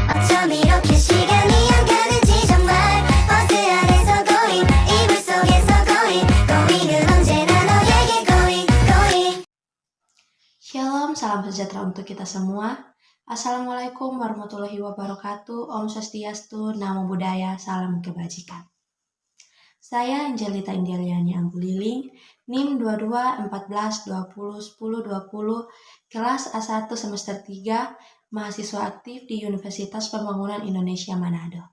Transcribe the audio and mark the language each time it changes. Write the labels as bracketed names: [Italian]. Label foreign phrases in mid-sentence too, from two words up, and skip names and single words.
[Korean] 좀 이렇게 시간이 안 가는지 정말 버스 안에서 going 이불 속에서 going은 언제나 너에게 going. [Indonesian] Shalom, salam sejahtera untuk kita semua. [Arabic] السلام عليكم ورحمة الله وبركاته. [Balinese] Om Swastiastu, [Pali] Namo Buddhaya, [Indonesian] salam kebajikan. Saya Angelita Indialiani Angguliling, NIM 22 14 20 10 20, kelas A1 semester 3, mahasiswa aktif di Universitas Pembangunan Indonesia Manado.